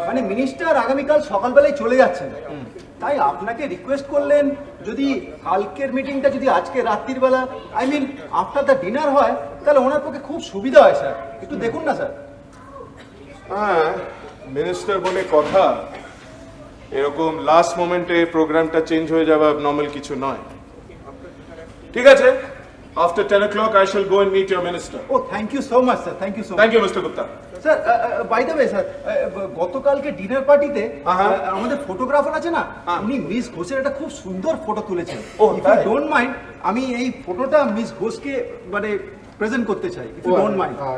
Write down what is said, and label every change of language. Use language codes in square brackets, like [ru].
[bn] মানে মিনিস্টার আগামীকাল সকালবেলায় চলে যাচ্ছেন, তাই আপনাকে রিকোয়েস্ট করলেন যদি কালকের মিটিংটা যদি আজকে রাত্রির বেলা [en] after the dinner [bn] হয় তাহলে ওনার পক্ষে খুব সুবিধা হয়। স্যার একটু দেখুন না স্যার। হ্যাঁ মিনিস্টার বলে কথা, এরকম লাস্ট মোমেন্টে প্রোগ্রামটা চেঞ্জ হয়ে যাওয়া নর্মাল কিছু নয়। ঠিক আছে, [en] After 10 o'clock I shall go and meet your minister. ও thank you so much sir, thank you so much. Thank you, Mr. Gupta. [bn] Sir by the way sir, গতকালকে dinner পার্টিতে আমাদের photographer আছে না, উনি মিস ঘোষের একটা খুব সুন্দর ফটো তুলেছেন। ও, [en] if you [bn] তাই? [en] don't mind, [bn] আমি এই ফটোটা মিস ঘোষকে মানে প্রেজেন্ট করতে চাই, [en] If you don't mind.